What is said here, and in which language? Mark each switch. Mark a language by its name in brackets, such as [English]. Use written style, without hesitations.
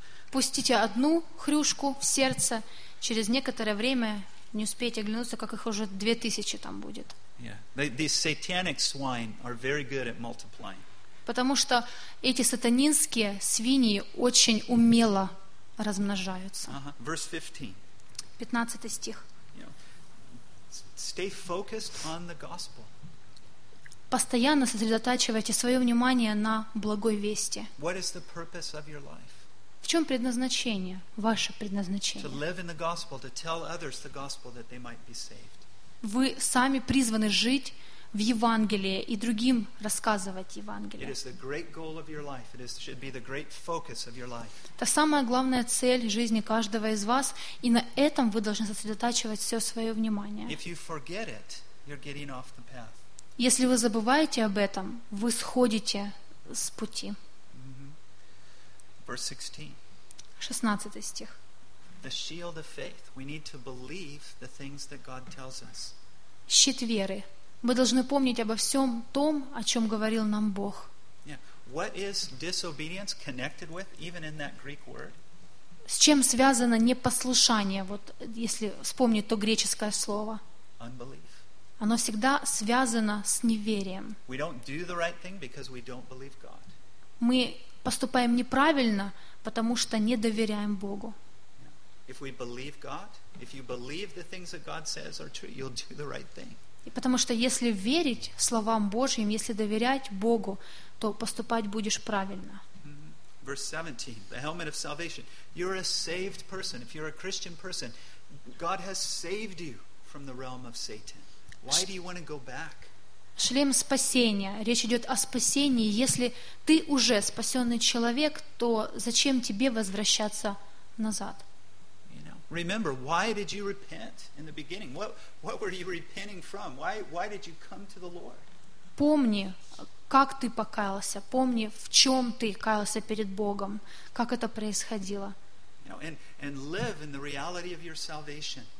[Russian] Пустите одну хрюшку в сердце, через некоторое время не успеете оглянуться, как их уже 2000 там будет. [English] These satanic swine are very good at multiplying. [Russian] Потому что эти сатанинские свиньи очень умело размножаются. [English] Verse 15. [Russian] 15 стих. [English] Stay focused on the gospel. [Russian] Постоянно сосредотачивайте свое внимание на благой вести. [English] What is the purpose of your life? [Russian] В чем предназначение, ваше предназначение? Вы сами призваны жить в Евангелие и другим рассказывать Евангелие. [English] It is the great goal of your life. It should be the great focus of your life. [Russian] Это самая главная цель жизни каждого из вас, и на этом вы должны сосредотачивать все свое внимание. [English] If you forget it, you're getting off the path. [Russian] Если вы забываете об этом, вы сходите с пути. [English] Verse 16. [Russian] 16 стих. [English] The shield of faith. We need to believe the things that God tells us. [Russian] Щит веры. Мы должны помнить обо всем том, о чем говорил нам Бог. [English] What is disobedience connected with, even in that Greek word? [Russian] С чем связано непослушание, вот если вспомнить то греческое слово? [English] Unbelief. [Russian] Оно всегда связано с неверием. [English] We don't do the right thing because we don't believe God. [Russian] Мы поступаем неправильно, потому что не доверяем Богу. [English] If we believe God, if you believe the things that God says are true, you'll do the right thing. [Russian] И потому что если верить словам Божьим, если доверять Богу, то поступать будешь правильно. [English] Verse 17, the helmet of salvation. You're a saved person. If you're a Christian person, God has saved you from the realm of Satan. Why do you want to go back? [Russian] Шлем спасения. Речь идет о спасении. Если ты уже спасенный человек, то зачем тебе возвращаться назад? [English] Remember, why did you repent in the beginning? What were you repenting from? Why did you come to the Lord? [Russian] Помни, как ты покаялся. Помни, в чем ты каялся перед Богом. Как это происходило. [English] You know, and live in the reality of your salvation.